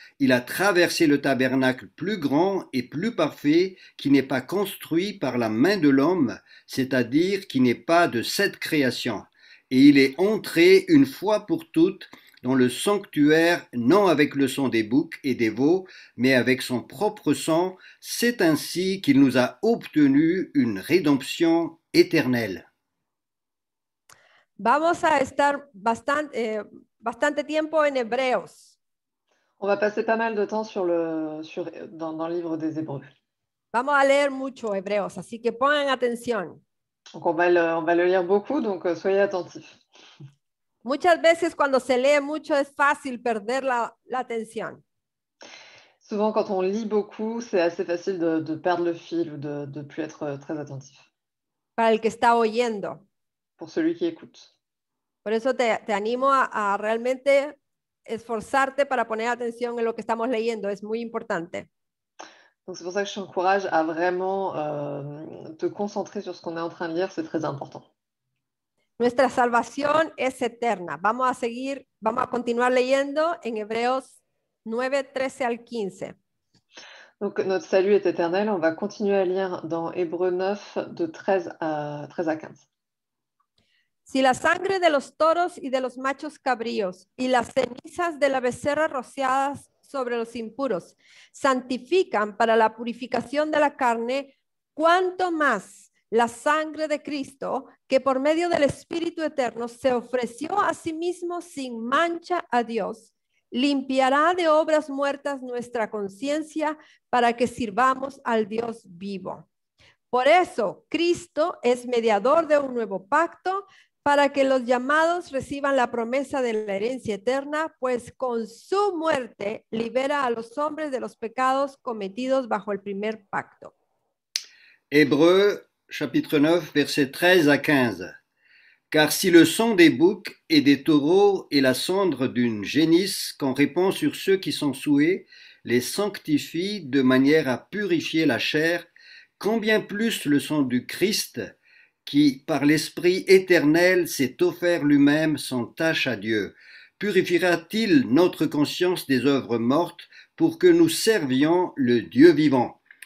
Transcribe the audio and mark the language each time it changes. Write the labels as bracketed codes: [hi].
[fr] Il a traversé le tabernacle plus grand et plus parfait qui n'est pas construit par la main de l'homme, c'est-à-dire qui n'est pas de cette création. Et il est entré une fois pour toutes dans le sanctuaire, non avec le sang des boucs et des veaux, mais avec son propre sang. C'est ainsi qu'il nous a obtenu une rédemption éternelle. [es] Vamos a estar bastante tiempo en Hebreos. [fr] On va passer pas mal de temps dans le livre des Hébreux. [es] Vamos a leer mucho Hebreos, así que pongan atención. [fr] Donc, on va le lire beaucoup, donc soyez attentifs. [es] Muchas veces cuando se lee mucho es fácil perder la atención. [fr] Souvent, quand on lit beaucoup, c'est assez facile de perdre le fil ou de ne plus être très attentif. [es] Para el que está oyendo. [fr] Pour celui qui écoute. [es] Por eso te animo a realmente esforzarte para poner atención en lo que estamos leyendo. Es muy importante. [fr] Donc, c'est pour ça que je t'encourage à vraiment te concentrer sur ce qu'on est en train de lire. C'est très important. [es] Nuestra salvación es eterna. Vamos a continuar leyendo en Hebreos 9, 13 al 15. [fr] Donc, notre salut est éternel. On va continuer à lire dans Hébreux 9, de 13 à 15. [es] Si la sangre de los toros y de los machos cabríos y las cenizas de la becerra rociadas sobre los impuros santifican para la purificación de la carne, ¿cuánto más la sangre de Cristo, que por medio del Espíritu Eterno se ofreció a sí mismo sin mancha a Dios, limpiará de obras muertas nuestra conciencia para que sirvamos al Dios vivo? Por eso, Cristo es mediador de un nuevo pacto, para que los llamados reciban la promesa de la herencia eterna, pues con su muerte libera a los hombres de los pecados cometidos bajo el primer pacto. [fr] Hébreux, chapitre 9, versets 13 à 15. Car si le sang des boucs et des taureaux et la cendre d'une génisse qu'on répand sur ceux qui sont souillés les sanctifie de manière à purifier la chair, combien plus le sang du Christ, qui, par l'Esprit éternel, s'est offert lui-même sans tache à Dieu, purifiera-t-il notre conscience des œuvres mortes pour que nous servions le Dieu vivant?